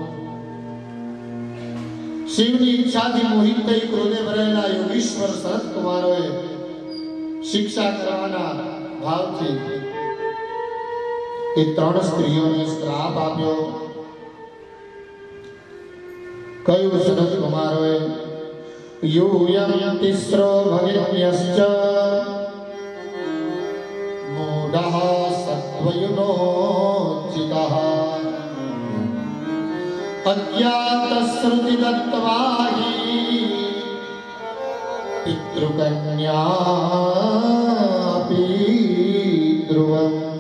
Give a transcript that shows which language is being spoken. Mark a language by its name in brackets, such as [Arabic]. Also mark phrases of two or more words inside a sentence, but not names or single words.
[Gujarati] શિવની ઈચ્છાથી મોહિત થઈ ક્રોધે ભરાયેલા યોગીશ્વર સનત કુમારોએ શિક્ષા કરવાના ભાવથી એ ત્રણ સ્ત્રીઓને શ્રાપ આપ્યો. કહ્યું સનત કુમારોએ, [Sanskrit] यूयं तिस्रो भगिन्यश्च मूढः सत्त्वयुनोचितः अज्ञातश्रुतिदत्त्वा हि पितृकन्यापि ध्रुवम्.